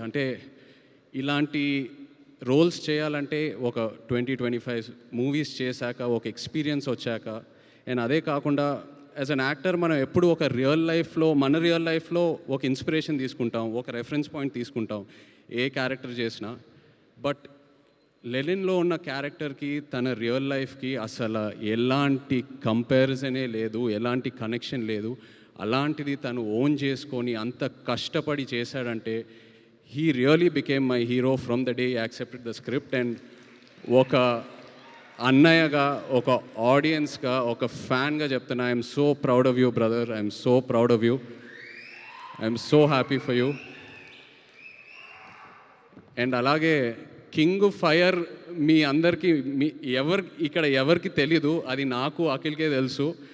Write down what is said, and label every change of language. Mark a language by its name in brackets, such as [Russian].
[Telugu] అంటే ఇలాంటి రోల్స్ చేయాలంటే ఒక 20-25 మూవీస్ చేశాక ఒక ఎక్స్పీరియన్స్ వచ్చాక, అండ్ అదే కాకుండా [English] as an actor [Telugu] మనం ఎప్పుడు ఒక మన రియల్ లైఫ్లో ఒక ఇన్స్పిరేషన్ తీసుకుంటాం, ఒక రెఫరెన్స్ పాయింట్ తీసుకుంటాం ఏ క్యారెక్టర్ చేసినా. బట్ లెనిన్లో ఉన్న క్యారెక్టర్కి తన రియల్ లైఫ్కి అసలు ఎలాంటి కంపారిజనే లేదు, ఎలాంటి కనెక్షన్ లేదు. అలాంటిది తను ఓన్ చేసుకొని అంత కష్టపడి చేశాడంటే [English] he really became my hero from the day he accepted the script. [Telugu] And ఒక అన్నయ్యగా, ఒక ఆడియన్స్గా, ఒక ఫ్యాన్గా చెప్తున్నా, [English] I'm so proud of you brother. I'm so proud of you. I'm so happy for you. [Telugu] And అలాగే king fire మీ అందరికీ ఇక్కడ ఎవరికి తెలీదు, అది నాకు అఖిల్కే తెలుసు.